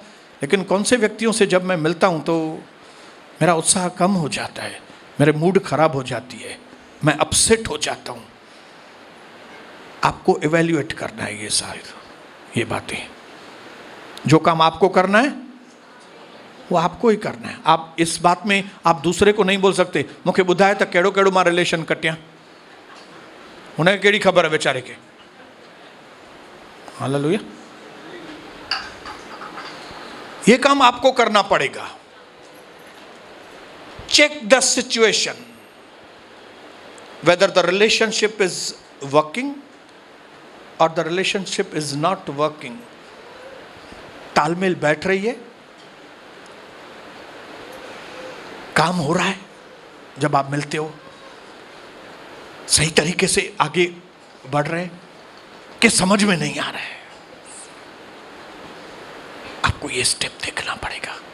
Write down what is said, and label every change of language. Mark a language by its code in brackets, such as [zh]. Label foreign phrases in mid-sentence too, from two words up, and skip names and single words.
[hi] लेकिन कौन से व्यक्तियों से जब मैं मिलता हूं तो मेरा उत्साह कम हो जाता है, मेरे मूड खराब हो जाती है, मैं अपसेट हो जाता हूं। आपको इवैल्यूएट करना है ये बातें। जो काम आपको करना है वो आपको ही करना है। आप इस बात में आप दूसरे को नहीं बोल सकते मुझे [sd] बुधाए तो केड़ो केड़ो मां रिलेशन कटिया, [hi] उन्हें केड़ी खबर है बेचारे के। हालेलुया। ये काम आपको करना पड़ेगा। [en] check the situation whether the relationship is working or the relationship is not working। [hi] तालमेल बैठ रही है, काम हो रहा है, जब आप मिलते हो सही तरीके से आगे बढ़ रहे हैं कि समझ में नहीं आ रहा है। आपको ये स्टेप देखना पड़ेगा।